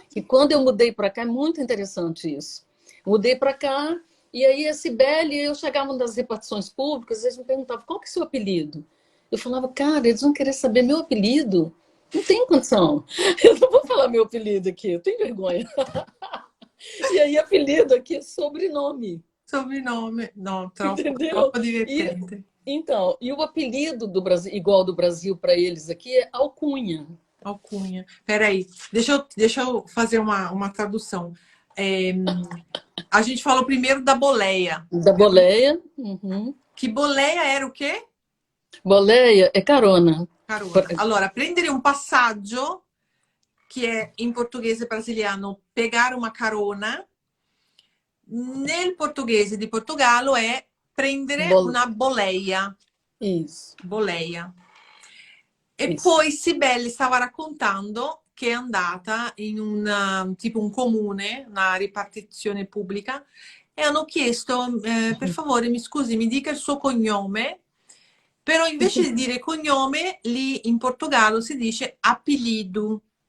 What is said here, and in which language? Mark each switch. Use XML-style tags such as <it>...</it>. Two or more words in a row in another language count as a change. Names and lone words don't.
<pt>que quando eu mudei para cá, é muito interessante isso. Mudei para cá, e aí a Cibele, eu chegava nas repartições públicas, eles me perguntavam, qual que é o seu apelido? Eu falava, cara, eles vão querer saber meu apelido? Não tem condição. Eu não vou falar meu apelido aqui, eu tenho vergonha. E aí, apelido aqui é sobrenome. Sobrenome. No,</pt> <it>troppo,</it> <pt>Entendeu?</pt> <it>troppo divertente.</it> <pt>Então, e o apelido do Brasil, igual do Brasil para eles aqui, é alcunha. Alcunha. Peraí, deixa eu fazer uma tradução. A gente falou primeiro da boleia. Da boleia. Uhum. Que boleia era o quê? Boleia é carona. Carona.</pt> <it>Allora, prendere un passaggio, che è in portoghese brasiliano</it> <pt>pegar uma carona,</pt> <it>nel portoghese di Portogallo è prendere una boleia.</it> <pt>Isso. Boleia. E Isso.</pt> <it>poi Sibeli stava raccontando che è andata in tipo un comune, una ripartizione pubblica, e hanno chiesto, per favore, mi scusi, mi dica il suo cognome, però invece di dire cognome, lì in Portogallo si dice apelido.</it>